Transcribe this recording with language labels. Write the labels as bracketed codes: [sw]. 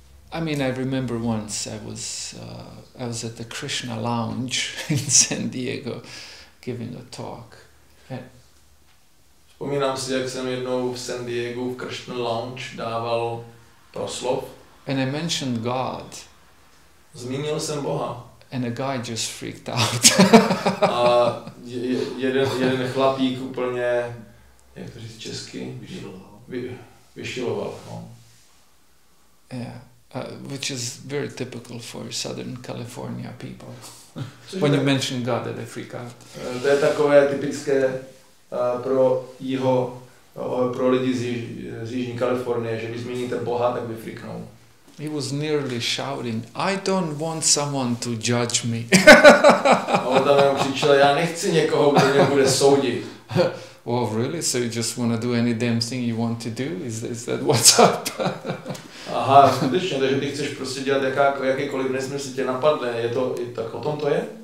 [en] I mean, I remember once I was at the Krishna Lounge in San Diego giving a talk. [cs] Vzpomínám si, jak jsem jednou v San Diego v Krishna Lounge dával proslov. [en] And I mentioned God. [cs] Zmínil jsem Boha. [en] And a guy just freaked out. [cs] A jeden chlapík úplně, jak to říct česky? Vyšiloval. No. [en] Yeah. Which is very typical for Southern California people. When you mention God, they freak out. [cs] To je takové typické pro lidi z Jižní Kalifornie, že když zmíníte Boha, tak vyfriknou. [en] He was nearly shouting, I don't want someone to judge me. [cs] A on tam křičel, já nechci někoho, kdo mě bude soudit. [en] Oh, really? So you just want to do any damn thing you want to do? Is that what's up? [cs] Aha, skutečně, takže ty chceš prostě dělat jakýkoliv nesmysl tě napadne, tak o tom to je?